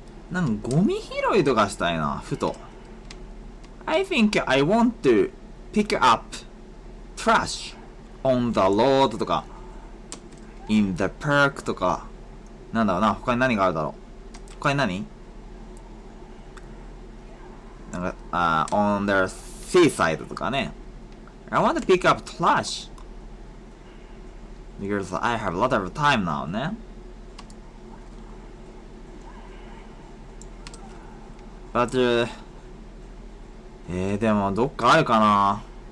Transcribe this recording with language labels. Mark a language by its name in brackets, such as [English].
[Japanese] なんかゴミ拾いとかしたいな、ふと。 [English] I think I want to pick up trash on the road とか in the park とか、 [Japanese] なんだろうな、他に何があるだろう。他に何？ [English] なんか、on the seaside とかね。 I want to pick up trash because I have a lot of time now ね。 [Japanese] But でもどっかあるかな。